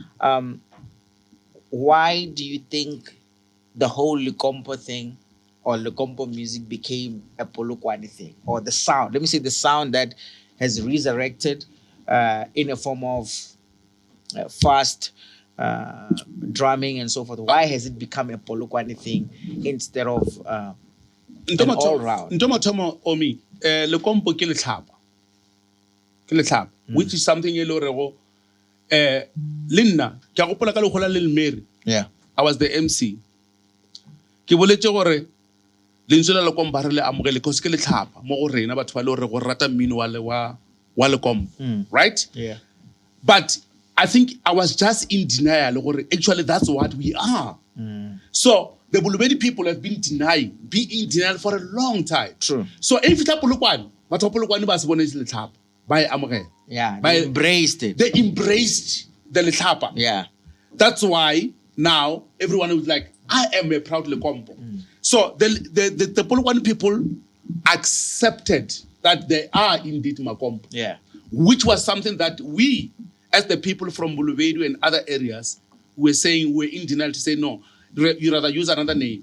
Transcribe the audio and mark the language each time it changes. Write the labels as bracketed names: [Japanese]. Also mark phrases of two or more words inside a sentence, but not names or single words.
[English] Why do you think the whole Lekompo thing or Lekompo music became a Polokwane thing? Or the sound, let me say the sound that has resurrected in a form of fast drumming and so forth. Why has it become a Polokwane thing instead of an all-round? [Tswana] Omee, Lekompo ke letlhapa, [English] which is something Linna, yeah. I was the MC. [Tswana] Ke boletse gore lentswe la Lekompo re le amogele because ke letlhapa mo go rena batho ba le gore go rata mmino wa Lekompo, [English] right? Yeah. But I think I was just in denial. Actually, that's what we are. So the Bulubedu people have been in denial for a long time. True. So if it's a [Tswana] Polokwane, batho ba Polokwane ba se bone se letlhapa, ba e amogela. [English] Yeah, they embraced it. They embraced the letlhapa. Yeah. That's why now everyone was like, I am a proud Lekompo. So the Polokwane people accepted that they are indeed Makompo. Yeah. Which was something that we, as the people from Bulubedu and other areas, were saying we're in denial to say no, you rather use another name.